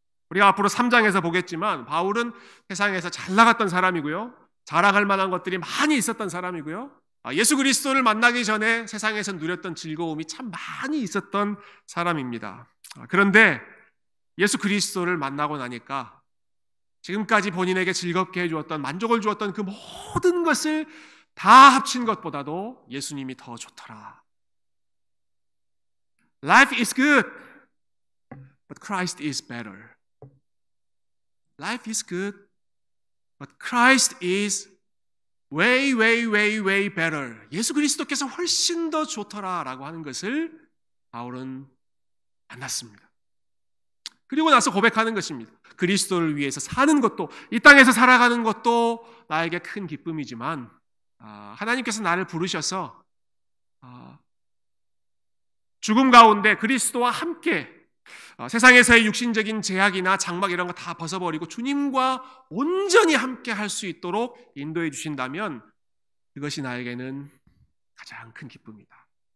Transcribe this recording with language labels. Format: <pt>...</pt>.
<ko>우리가 앞으로 3장에서 보겠지만 바울은 세상에서 잘 나갔던 사람이고요, 자랑할 만한 것들이 많이 있었던 사람이고요, 예수 그리스도를 만나기 전에 세상에서 누렸던 즐거움이 참 많이 있었던 사람입니다. 그런데 예수 그리스도를 만나고 나니까 지금까지 본인에게 즐겁게 해주었던, 만족을 주었던 그 모든 것을 다 합친 것보다도 예수님이 더 좋더라.</ko> <en>Life is good, but Christ is better. Life is good, but Christ is way, way, way, way better.</en> <ko>예수 그리스도께서 훨씬 더 좋더라라고 하는 것을 바울은 만났습니다. 그리고 나서 고백하는 것입니다. 그리스도를 위해서 사는 것도, 이 땅에서 살아가는 것도 나에게 큰 기쁨이지만 하나님께서 나를 부르셔서 죽음 가운데 그리스도와 함께 세상에서의 육신적인 제약이나 장막 이런 거 다 벗어버리고 주님과 온전히 함께 할 수 있도록 인도해 주신다면 그것이 나에게는 가장 큰 기쁨이다.</ko>